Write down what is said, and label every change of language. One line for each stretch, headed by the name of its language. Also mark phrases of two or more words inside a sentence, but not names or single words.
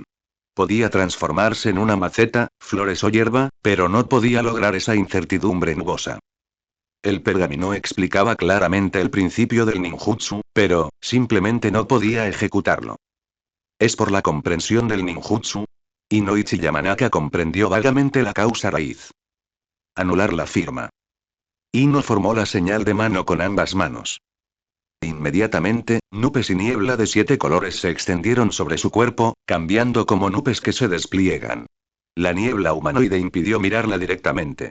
Spanish: Podía transformarse en una maceta, flores o hierba, pero no podía lograr esa incertidumbre nubosa. El pergamino explicaba claramente el principio del ninjutsu, pero, simplemente no podía ejecutarlo. ¿Es por la comprensión del ninjutsu? Inoichi Yamanaka comprendió vagamente la causa raíz. Anular la firma. Ino formó la señal de mano con ambas manos. Inmediatamente, nubes y niebla de 7 colores se extendieron sobre su cuerpo, cambiando como nubes que se despliegan. La niebla humanoide impidió mirarla directamente.